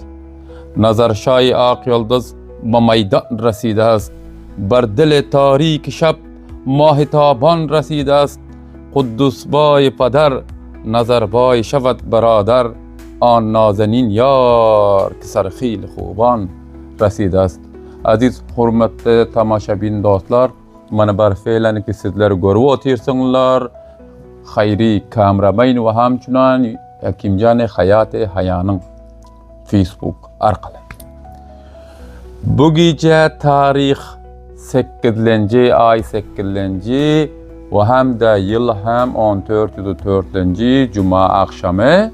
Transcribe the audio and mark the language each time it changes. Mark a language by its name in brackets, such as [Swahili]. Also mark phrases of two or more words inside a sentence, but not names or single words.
[Persian] نظرشای آق یلدز به میدان رسیده است. بر دل تاریک شب ماه تابان رسیده است. قدوس بای پدر نظر بای شود برادر. آن نازنین یار که سرخیل خوبان رسیده است. [Uzbek] Aziz hurmatli tomoshabin do'stlar, mana bir fe'lani ki sizlar ko'rib o'tirsinglar. Xayri kameraman va hamchunan Akimjon Hayoti Hayoning Facebook orqali. Bu kecha tarix 8-ay 8 va hamda yil ham 14-4 juma akşamı